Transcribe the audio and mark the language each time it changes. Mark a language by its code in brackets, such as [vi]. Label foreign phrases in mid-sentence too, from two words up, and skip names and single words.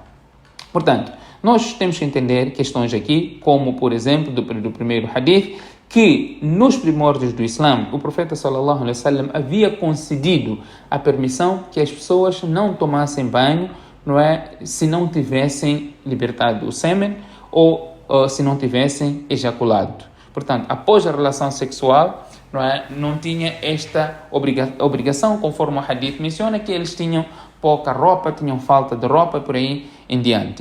[pt] Portanto, nós temos que entender questões aqui, como, por exemplo, do primeiro hadith, que nos primórdios do Islã, o profeta [ar] صلى الله عليه وسلم [pt] havia concedido a permissão que as pessoas não tomassem banho, não é, se não tivessem libertado o sêmen ou se não tivessem ejaculado. Portanto, após a relação sexual, não tinha esta obrigação, conforme o hadith menciona, que eles tinham pouca roupa, tinham falta de roupa, por aí em diante.